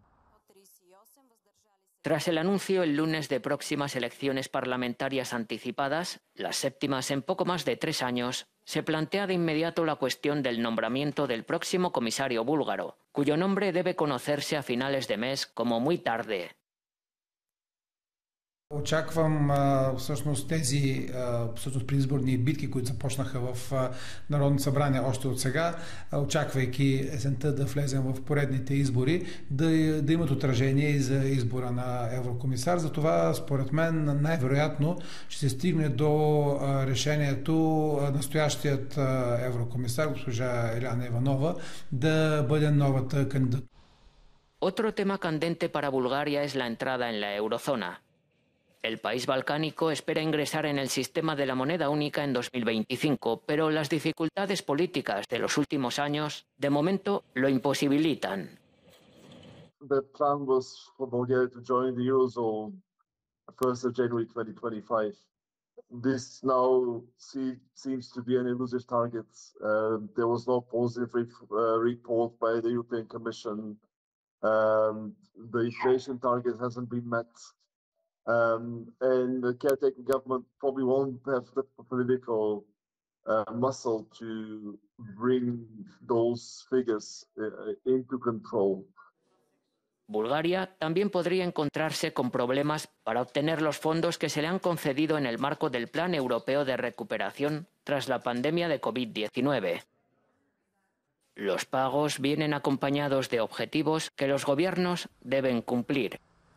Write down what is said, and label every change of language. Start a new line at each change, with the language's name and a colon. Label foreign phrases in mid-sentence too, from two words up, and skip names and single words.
Spanish: Tras el anuncio el lunes de próximas elecciones parlamentarias anticipadas, las séptimas en poco más de 3 años, se plantea de inmediato la cuestión del nombramiento del próximo comisario búlgaro, cuyo nombre debe conocerse a finales de mes como muy tarde.
Bulgarian: Очаквам всъщност тези предизборни битки, които започнаха в Народното събрание още от сега, очаквайки есента да влезем в поредните избори, да имат отражение и за избора на еврокомисар. Затова, според мен, най-вероятно ще се стигне до решението настоящият еврокомисар, госпожа Елена Иванова, да бъде новата кандидат.
Spanish: Otro tema candente para Bulgaria es la entrada en la eurozona. El país balcánico espera ingresar en el sistema de la moneda única en 2025, pero las dificultades políticas de los últimos años, de momento, lo imposibilitan.
English: The plan was for Bulgaria to join the Eurozone 1st of January 2025. This now seems to be an elusive target. There was no positive report by the European Commission. The inflation target hasn't been met. And the caretaker government probably won't have the political muscle to bring those figures into control.
Spanish: Bulgaria también podría encontrarse con problemas para obtener los fondos que se le han concedido en el marco del Plan Europeo de Recuperación tras la pandemia de COVID-19. Los pagos vienen acompañados de objetivos que los gobiernos deben cumplir.